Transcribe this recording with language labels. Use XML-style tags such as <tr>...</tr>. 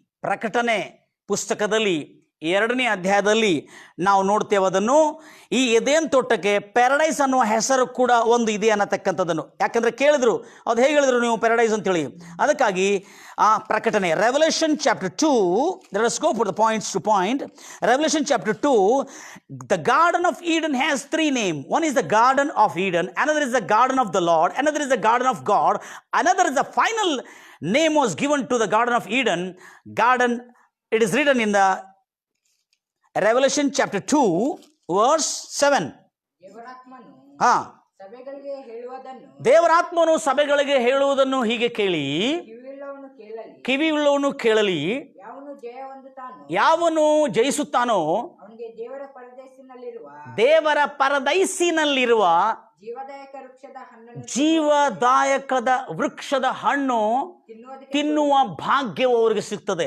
<kn>ಪ್ರಕಟಣೆ ಪುಸ್ತಕದಲ್ಲಿ 2ನೇ ಅಧ್ಯಾಯದಲ್ಲಿ ನಾವು ನೋಡ್ತೇವೆ ಅದನ್ನು. ಈ ಎದೇನ್ ತೋಟಕ್ಕೆ ಪ್ಯಾರಡೈಸ್ ಅನ್ನುವ ಹೆಸರು ಕೂಡ ಒಂದು ಇದೆ ಅನ್ನತಕ್ಕಂಥದ್ದನ್ನು. ಯಾಕಂದ್ರೆ ಕೇಳಿದ್ರು, ಅದು ಹೇಗೆ ಹೇಳಿದ್ರು ನೀವು ಪ್ಯಾರಡೈಸ್ ಅಂತೇಳಿ. ಅದಕ್ಕಾಗಿ ಆ ಪ್ರಕಟಣೆ,</kn> <en>Revolution chapter 2, let us go for the points to point. Revelation chapter 2, the Garden of Eden has 3 names. One is the Garden of Eden, another is the Garden of the Lord, another is the Garden of God, another is the final name was given to the Garden of Eden. Garden, it is written in the Revelation chapter 2 verse 7.</en> <kn>ದೇವರಾತ್ಮನು ಸಭೆಗಳಿಗೆ ಹೇಳುವುದನ್ನು ಹೀಗೆ ಕೇಳಿ, ಕಿವಿಯುಳ್ಳವನು ಕೇಳಲಿ. ಯಾವನು ಜಯಿಸುತ್ತಾನೋ ದೇವರ ಪರದೈಸಿನಲ್ಲಿರುವ ಜೀವದಾಯಕದ ವೃಕ್ಷದ ಹಣ್ಣು ತಿನ್ನುವ ಭಾಗ್ಯವು ಅವರಿಗೆ ಸಿಗ್ತದೆ.</kn>